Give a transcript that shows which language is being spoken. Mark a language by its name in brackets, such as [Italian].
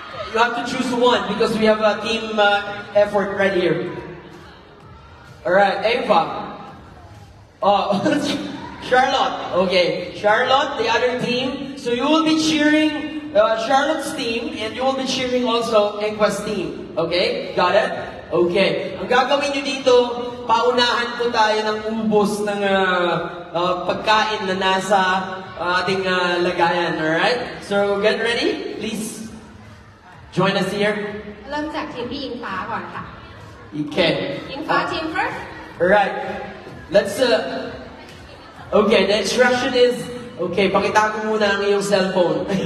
[English] You have to choose one because we have a team effort right here. Alright, Eva. Oh, Charlotte. Okay, Charlotte, the other team. So you will be cheering Charlotte's team and you will be cheering also Eva's team. Okay, got it? Okay. [Filipino] Ang gagawin nyo dito, paunahan po tayo ng ubos ng pagkain na nasa ating lagayan. [English] Alright? So, get ready. Please join us here. [Thai] เริ่มจากทีมพี่อิงฟ้าก่อนค่ะ [English] Okay. [Thai] อิงฟ้าทีม first [English] Alright. Let's, okay, the instruction is [Filipino] Okay, pakita ko muna ang iyong cellphone.